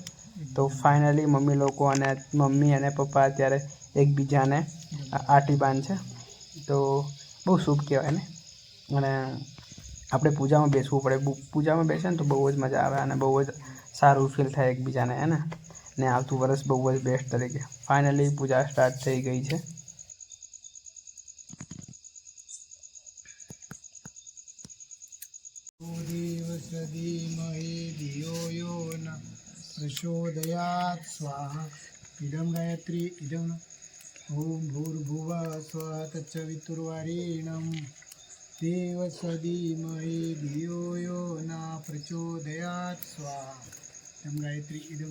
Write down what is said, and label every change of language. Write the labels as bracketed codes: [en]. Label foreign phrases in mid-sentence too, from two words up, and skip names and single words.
[gu] તો ફાઇનલી મમ્મી અને પપ્પા અત્યારે એકબીજાને આટી બાંધ છે. તો બહુ શુભ કહેવાય ને. અને આપણે પૂજામાં બેસવું પડે. પૂજામાં બેસે ને તો બહુ જ મજા આવે અને બહુ જ સારું ફીલ થાય એકબીજાને, હે ને આવતું વર્ષ બહુ જ બેસ્ટ તરીકે. ફાઇનલી પૂજા સ્ટાર્ટ થઈ ગઈ છે. [sa] धीमहि धियो यो न प्रचोदयात् स्वाहा इदं गायत्री इदं ॐ भूर्भुवः स्वः तत्सवितुर्वरेण्यं देवस्य धीमहि धियो यो न प्रचोदयात् स्वाहा इदं गायत्री इदं